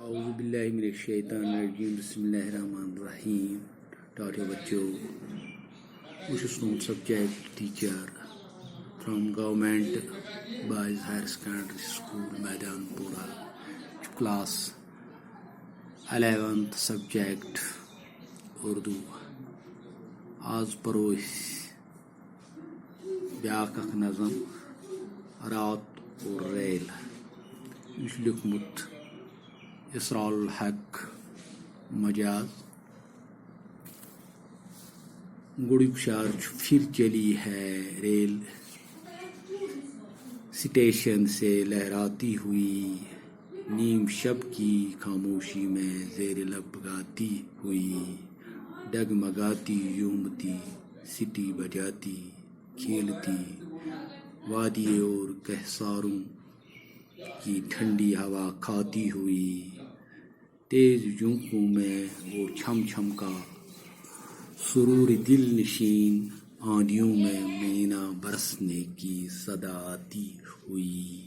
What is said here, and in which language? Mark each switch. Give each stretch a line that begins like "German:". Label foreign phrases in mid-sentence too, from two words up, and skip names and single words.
Arabic: اعوذ باللہ من الشیطان الرجیم بسم اللہ الرحمن الرحیم.
Kashmiri: ٹاٹے بچوں، بہٕ چھُس تُہُنٛد
English: subject teacher from Government Boys Higher Secondary School
Kashmiri: میدان پورہ.
English: Class 11th subject Urdu.
Kashmiri: آز پرو أسۍ بیٛاکھ اکھ نظم رات اور ریل. یہِ چھُ لیوٗکھمُت اسرار الحق مجاز. گۄڈٕنیُک شعر چھُ
Urdu: پھر چلی ہے ریل اسٹیشن سے لہراتی ہوئی، نیم شب کی خاموشی میں زیر لب گاتی ہوئی، ڈگمگاتی یومتی سٹی بجاتی کھیلتی، وادی اور کہساروں کی ٹھنڈی ہوا کھاتی ہوئی، تیز جھونکوں میں وہ چھم چھم کا سرور دل نشین، آندھیوں میں مینا برسنے کی صدا آتی ہوئی.